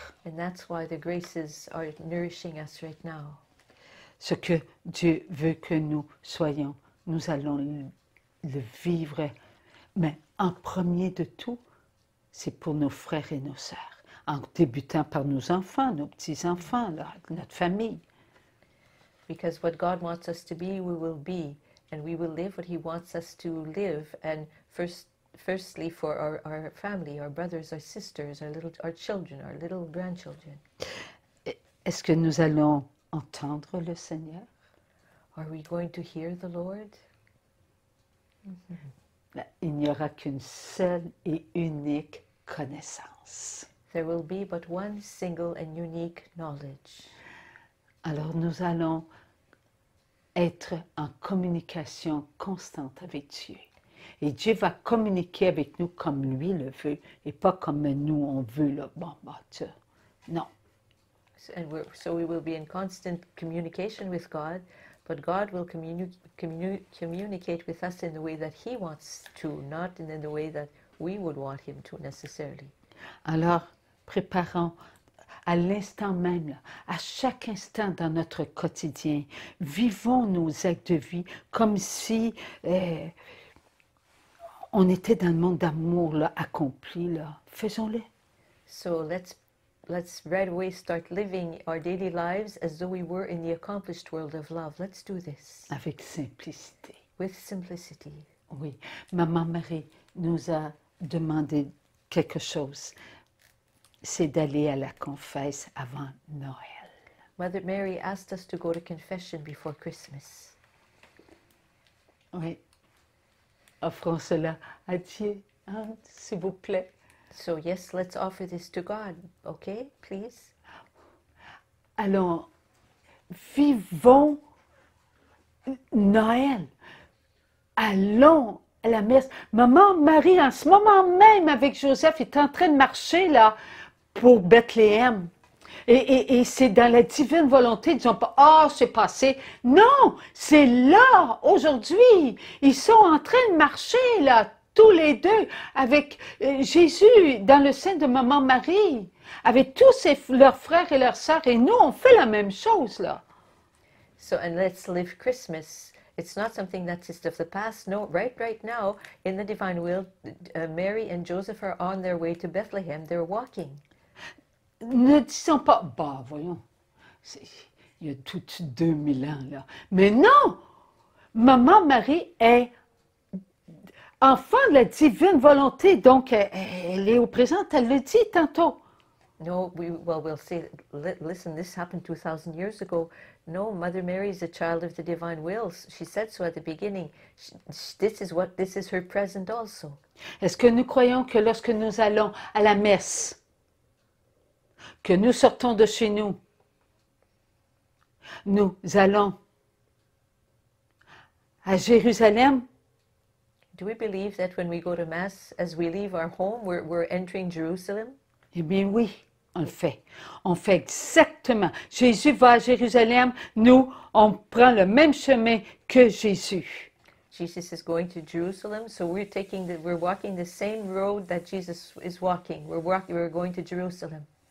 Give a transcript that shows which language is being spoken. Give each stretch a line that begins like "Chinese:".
English: And that's why the graces are nourishing us right now.
French: Ce que Dieu veut que nous soyons, nous allons le vivre. Mais en premier de tout, c'est pour nos frères et nos sœurs. En débutant par nos enfants, nos petits-enfants, notre famille.
English: Because what God wants us to be, we will be. And we will live what He wants us to live. And firstly for our family, our brothers, our sisters, our children, our little grandchildren.
French: Est-ce que nous allons entendre le Seigneur?
English: Are we going to hear the Lord?
French: Il n'y aura qu'une seule et unique connaissance.
English: There will be but one single and unique knowledge.
French: Alors nous allons être en communication constante avec Dieu. Et Dieu va communiquer avec nous comme lui le veut et pas comme nous on veut. Là. Bon, non.
English: So we will be in constant communication with God, but God will communicate with us in the way that He wants to, not in the way that we would want Him to necessarily.
French: Alors, préparons à l'instant même, là, à chaque instant dans notre quotidien, vivons nos actes de vie comme si on était dans le monde d'amour là, accompli. Là. Faisons-le.
English: So let's right away start living our daily lives as though we were in the accomplished world of love. Let's do this.
French: Avec simplicité.
English: With simplicity.
French: Oui. Maman Marie nous a demandé quelque chose. C'est d'aller à la confesse avant Noël.
English: Mother Mary asked us to go to confession before Christmas.
French: Oui. Offrons cela à Dieu, hein, s'il vous plaît.
English: So yes, let's offer this to God, okay, please?
French: Allons, vivons Noël. Allons à la messe. Maman Marie, en ce moment même, avec Joseph, est en train de marcher là pour Bethléem. Et c'est dans la divine volonté. Disons pas, ah, c'est passé. Non, c'est là, aujourd'hui. Ils sont en train de marcher là, tous les deux, avec Jésus dans le sein de Maman Marie, avec tous leurs frères et leurs sœurs. Et nous, on fait la même chose là.
English: So, and let's live Christmas. It's not something that's just of the past. No, right now, in the divine will, Mary and Joseph are on their way to Bethlehem. They're walking.
French: Ne disons pas, bah voyons, il y a tout 2000 ans là. Mais non, Maman Marie est enfant de la divine volonté, donc elle est au présent, elle le dit tantôt.
English: No, we'll say, listen, this happened 2,000 years ago. No, Mother Mary is a child of the divine will. She said so at the beginning. This is her present also.
French: Est-ce que nous croyons que lorsque nous allons à la messe, que nous sortons de chez nous, nous allons à Jérusalem?
English: Do we believe that when we go to Mass, as we leave our home, we're entering Jerusalem?
French: Eh bien oui, on le fait. On fait exactement. Jésus va à Jérusalem, nous, on prend le même chemin que Jésus.
English: Jesus is going to Jerusalem, so we're walking the same road that Jesus is walking. We're going to Jerusalem.